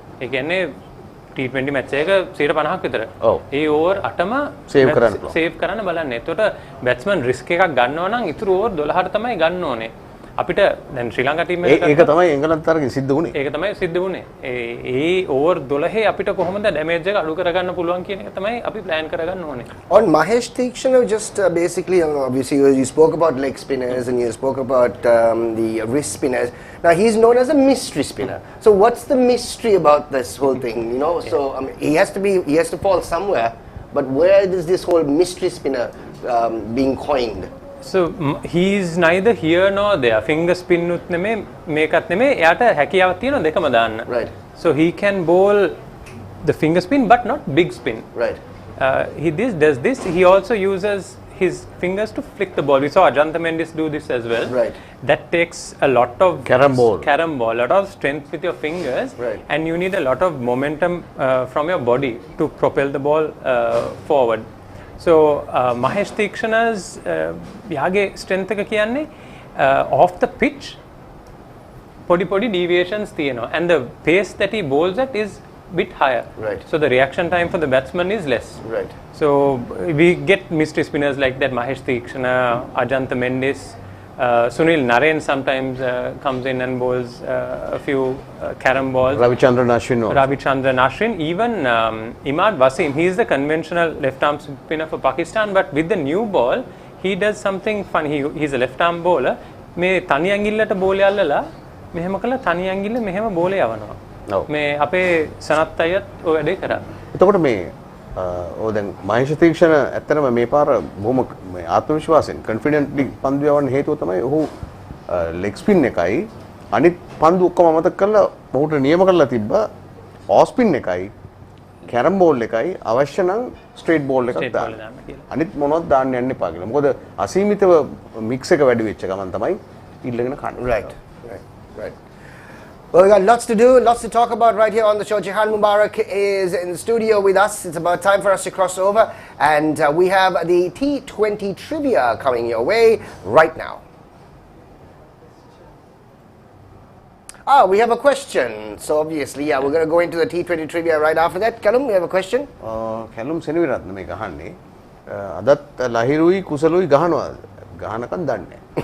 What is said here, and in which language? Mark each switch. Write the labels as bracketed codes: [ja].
[si] ඒ කියන්නේ T20 match එක 50ක් විතර. ඒ ඕවර් 8ම සේව් කරන්න බලන්න. එතකොට බැට්ස්මන් රිස්ක් එකක් ගන්නවා නම් ඉතුරු ඕවර් 12ට තමයි ගන්න ඕනේ. අපිට දැන් ශ්‍රී ලංකා ටීම් එක ඒක තමයි එංගලන්ත තරගෙන් සිද්ධ වුණේ. ඒක තමයි සිද්ධ වුණේ. ඒ ඕවර් 12 අපිට කොහොමද ඩැමේජ් එක අඩු කරගන්න පුළුවන් කියන එක තමයි අපි ප්ලෑන් කරගන්න ඕනේ. [en] On Mahesh Theekshana, just basically, obviously you spoke about leg spinners and you spoke about the wrist spinners. Now he's known as a mystery spinner. So what's the mystery about this whole thing? You know, so he has to fall somewhere. But where is this whole mystery spinner being coined? So he's neither here nor there. [si] Finger spin උත් නෙමෙයි මේකත් නෙමෙයි. එයාට හැකියාවක් තියෙනවා දෙකම දාන්න. [en] Right. So he can bowl the finger spin but not big spin. Right. He does this. He also uses his fingers to flick the ball. We saw Ajantha Mendis do this as well. Right. That takes a lot of carom ball, a lot of strength with your fingers, right. And you need a lot of momentum from your body to propel the ball forward. So Mahesh Theekshana's [si] යාගේ [en] strength [si] එක කියන්නේ [en] off the pitch [si] පොඩි [en] deviations [si] තියෙනවා [en] and the pace that he bowls at is bit higher. Right. So the reaction time for the batsman is less. Right. So we get mystery spinners like that, Mahesh Theekshana, Ajantha Mendis, Sunil Narain sometimes comes in and bowls a few carom balls. Ravichandran Ashwin. Even Imad Wasim, he is the conventional left-arm spinner for Pakistan, but with the new ball, he does something fun. He's a left-arm bowler. [si] මේ තනි ඇඟිල්ලට බෝලේ අල්ලලා මෙහෙම කළා තනි ඇඟිල්ල මෙහෙම බෝලේ යවනවා. මේ අපේ සනත් අයත් ඔය වැඩේ කරා. එතකොට මේ දැන් මහේෂ් තීක්ෂණ ඇත්තටම මේ පාර බොහොම ආත්ම විශ්වාසයෙන් කොන්ෆිඩන්ට්ලි පන්දු යවන්න හේතුව තමයි ඔහු ලෙග් ස්පින් එකයි අනිත් පන්දු ඔක්කොම අමතක කරලා ඔහුට නියම කරලා තිබ්බා ඕෆ් ස්පින් එකයි කැරම් බෝල් එකයි අවශ්‍ය නම් ස්ට්‍රේට් බෝල් එකක් දාන්න. අනිත් මොනවද දාන්න යන්න එපා කියලා. මොකද අසීමිතව මික්ස් එක වැඩි වෙච්ච ගමන් තමයි ඉල්ලගෙන කන්නේ. [en] Right. Well, we got lots to do, lots to talk about right here on the show. Jehan Mubarak is in the studio with us. It's about time for us to cross over. And we have the T20 trivia coming your way right now. We have a question. So obviously, we're going to go into the T20 trivia right after that. Kalum, we have a question? [si] Kalum Seniviratna මේ ගහන්නේ. අදත් ලහිරුයි කුසලුයි ගහනවා. ගහනකන් දන්නේ.